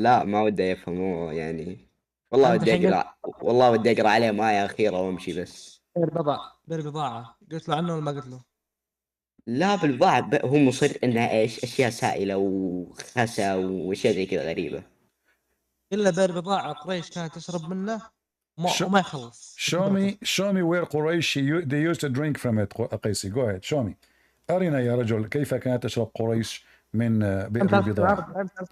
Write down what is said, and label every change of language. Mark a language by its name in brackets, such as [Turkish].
[Arabic] ما ودي يفهموه يعني والله ودي اقرا عليه آية أخيرة وامشي بس. بير بضاعة قلت له عنه ولا ما قلت له؟ لا بالبضاعة هو مصر انها ايش اشياء سائلة وخسا واشياء زي كذا غريبة. الا بير بضاعة قريش كانت تشرب منه وما يخلص. [English] Show me where Quraysh they used to drink from it. قيسي go ahead show me. [Arabic] أرنا يا رجل كيف كانت تشرب قريش من بئر بضاعة.